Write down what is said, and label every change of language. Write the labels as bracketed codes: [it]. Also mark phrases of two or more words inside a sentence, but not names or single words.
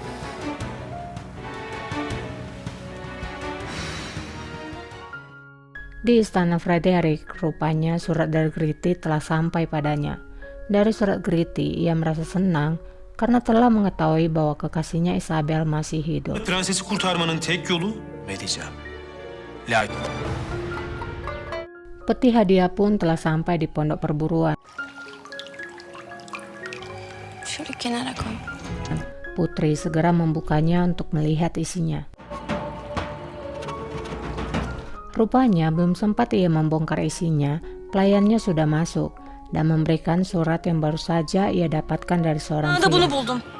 [id] Di istana Frederick, rupanya surat dari Gritti telah sampai padanya. Dari surat Gritti, ia merasa senang karena telah mengetahui bahwa kekasihnya Isabel masih hidup. [tr] Prensesi kurtarmanın tek yolu Ne diyeceğim? [id] Peti hadiah pun telah sampai di pondok perburuan. [tr] Şöyle kenara koy. [id] Putri segera membukanya untuk melihat isinya. Rupanya belum sempat ia membongkar isinya, pelayannya sudah masuk dan memberikan surat yang baru saja ia dapatkan dari seorang pria.